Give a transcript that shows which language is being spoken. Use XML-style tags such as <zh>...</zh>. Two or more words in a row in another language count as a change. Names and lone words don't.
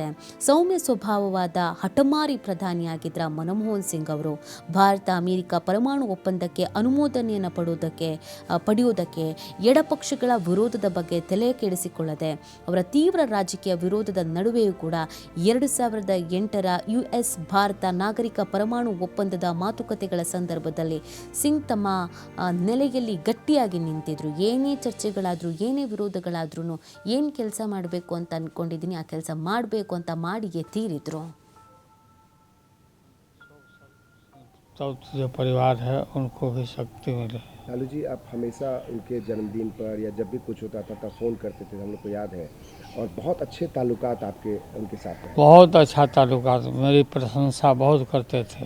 <kn>ಸೌಮ್ಯ ಸ್ವಭಾವವಾದ ಹಠಮಾರಿ ಪ್ರಧಾನಿಯಾಗಿದ್ದ ಮನಮೋಹನ್ ಸಿಂಗ್ ಅವರು ಭಾರತ ಅಮೇರಿಕ ಪರಮಾಣು ಒಪ್ಪಂದಕ್ಕೆ ಅನುಮೋದನೆಯನ್ನು ಪಡೆಯುವುದಕ್ಕೆ ಎಡಪಕ್ಷಗಳ ವಿರೋಧದ ಬಗ್ಗೆ ತಲೆ ಕೆಡಿಸಿಕೊಳ್ಳದೆ ಅವರ ತೀವ್ರ ರಾಜಕೀಯ ವಿರೋಧದ ನಡುವೆಯೂ ಕೂಡ 2008ರ US ಭಾರತ ನಾಗರಿಕ ಪರಮಾಣು ಒಪ್ಪಂದದ ಮಾತುಕತೆಗಳ ಸಂದರ್ಭ ಸಿಂಗ್ ತಮ್ಮ ನೆಲೆಯಲ್ಲಿ ಗಟ್ಟಿಯಾಗಿ ನಿಂತಿದ್ರು. ಏನೇ ಚರ್ಚೆಗಳಾದರೂ, ಏನೇ ವಿರೋಧಗಳಾದ್ರೂ, ಏನು ಕೆಲಸ ಮಾಡಬೇಕು ಅಂತ ಅಂದ್ಕೊಂಡಿದ್ದೀನಿ ಆ ಕೆಲಸ ಮಾಡಬೇಕು ಅಂತ ಮಾಡಿಯೇ ತೀರಿದ್ರು.</kn> <hi>जो परिवार है उनको भी शक्ति मिले। लालू जी, आप हमेशा उनके जन्मदिन पर या जब भी कुछ होता था तब फ़ोन करते थे, हम लोग को याद है, और बहुत अच्छे ताल्लुकात आपके उनके साथ हैं। बहुत अच्छा ताल्लुकात, मेरी प्रशंसा बहुत करते थे।</hi>